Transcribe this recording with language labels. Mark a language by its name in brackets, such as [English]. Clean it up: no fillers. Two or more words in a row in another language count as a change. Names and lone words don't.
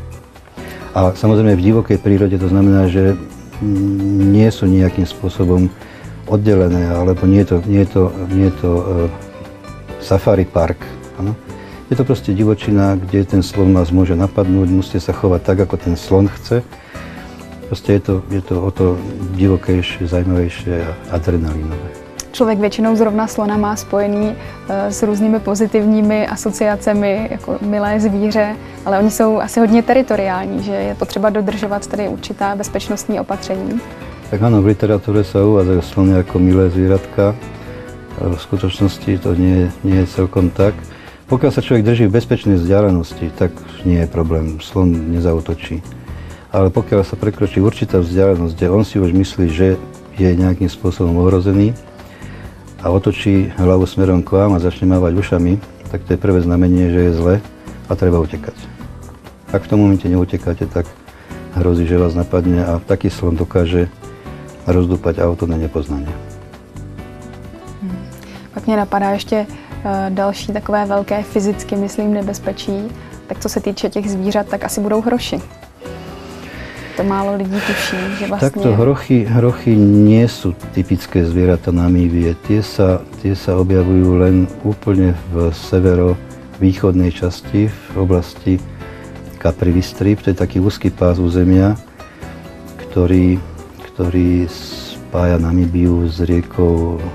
[Slovak] A samozrejme v divokej prírode to znamená, že nie sú nejakým spôsobom oddelené, alebo nie je to safari park. [Czech] Ano? [Slovak] Je to proste divočina, kde ten slon vás môže napadnúť, musíte sa chovať tak, ako ten slon chce. Proste je to o to divokejšie, zajímavejšie a adrenalínové. [Czech] Člověk většinou zrovna slona má spojený s různými pozitivními asociacemi, jako milé zvíře, ale oni jsou asi hodně teritoriální, že je potřeba dodržovat tady určitá bezpečnostní opatření. [Slovak] Tak áno, v literatúre sa uvádzajú slony ako milé zvieratka, ale v skutočnosti to nie je celkom tak. Pokiaľ sa človek drží v bezpečnej vzdialenosti, tak nie je problém, slon nezautočí. Ale pokiaľ sa prekročí určitá vzdialenosť, kde on si už myslí, že je nejakým spôsobom ohrozený a otočí hlavu smerom k vám a začne mávať ušami, tak to je prvé znamenie, že je zle a treba utekať. Ak v tom momente neutekáte, tak hrozí, že vás napadne a taký slon dokáže rozdúpať auto na nepoznanie. [Czech] Pak mě napadá ještě další takové velké fyzicky, myslím, nebezpečí. Tak co se týče těch zvířat, tak asi budou hroši. To málo lidí tuší, [Slovak] že vlastne... Takto hrochy nie sú typické zvieratá Namíbie. Tie sa objavujú len úplne v severovýchodnej časti, v oblasti Kapri Vistrip. To je taký úzky pás územia, ktorý spája Namíbiu s riekou